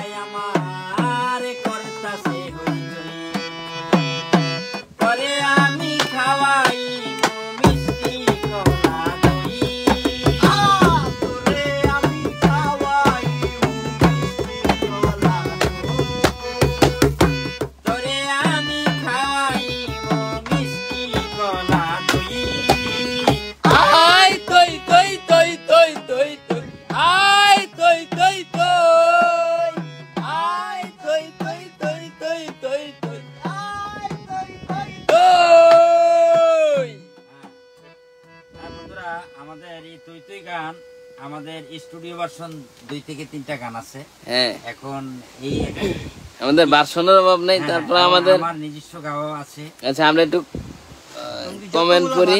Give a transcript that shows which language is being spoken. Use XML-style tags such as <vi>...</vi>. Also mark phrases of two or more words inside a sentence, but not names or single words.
<bn>আমি খাওয়াই মিষ্টি কলা দই, আমি খাওয়াই মিষ্টি কলা তোরে আমি খাওয়াই মিষ্টি কলা দই। আই তই তই তই তই তই তই, আই তই তই তই, আই তই তই তই তই তই তই, তই। বন্ধুরা, আমাদের এই তুই তুই গান, আমাদের</bn> <en>studio version</en> <bn>2 থেকে 3টা গান আছে। হ্যাঁ, এখন এই আমাদের ভার্সনের অভাব নাই। তারপর আমাদের আমার নিজস্ব গাওয়া আছে। আচ্ছা, আমরা একটু কমেন্ট করি।</bn>